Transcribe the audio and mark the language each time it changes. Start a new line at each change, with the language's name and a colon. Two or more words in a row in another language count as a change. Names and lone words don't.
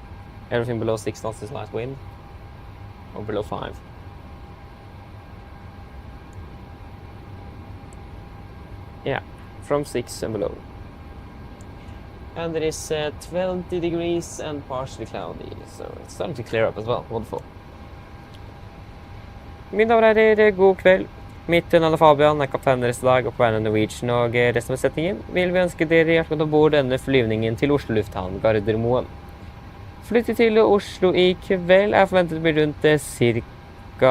English: Everything below 6 knots is light wind, or below 5. Yeah, from 6 and below. And there is 20 degrees and partially cloudy, so it's starting to clear up as well. Wonderful.
Norwegian: Mine damer og herrer, god kveld. Mitt navn Fabian, kaptein deres i dag, og på vegne av Norwegian og resten av besetningen vil vi ønske dere hjertelig om bord denne flyvningen til Oslo lufthavn Gardermoen. Flyttet til Oslo i kveld forventet å bli rundt ca.